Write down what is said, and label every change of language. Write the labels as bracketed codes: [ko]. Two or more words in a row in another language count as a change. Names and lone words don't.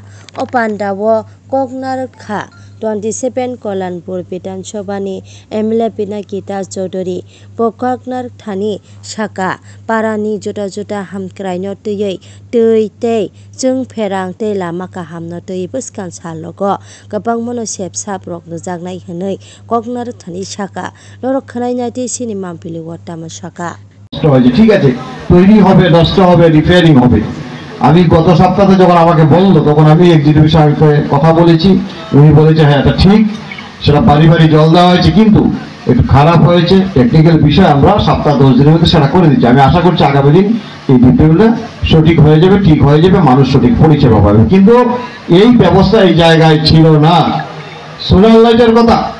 [trp] Opandawo Kognar Kha 27 Kolanpur Bidansabhani MLA Pinaki Das Chaudhary Bokagnar Thani Saka Parani Jota Jota Hamkraino Tei Tei Tei Jung Perang Tei Lama Kahamno Tei Buskan Salogo Gabang Mono Sep Saprok no Jagnai Hanoi Kognar Thani Saka Loro Khanai Nati Cinema Pili Watama Saka [bn] ঠিক আছে তৈরি হবে নষ্ট হবে রিপেয়ারিং হবে আমি গত সপ্তাহে যখন আমাকে বললো তখন আমি এক্সিকিউটিভ সাহেবকে কথা বলেছি উনি বলেছে হ্যাঁ এটা ঠিক সেটা বাড়ি জল দেওয়া হয়েছে কিন্তু একটু খারাপ হয়েছে টেকনিক্যাল বিষয় আমরা সপ্তাহ 10 দিনের মধ্যে সেটা করে দিচ্ছি আমি আশা করছি আগামী দিন এই ডিটেইলটা সঠিক হয়ে যাবে ঠিক হয়ে যাবে মানুষ সঠিক পরিষেবা পাবে কিন্তু এই ব্যবস্থা এই জায়গায় ছিল না সোলার লাইটের কথা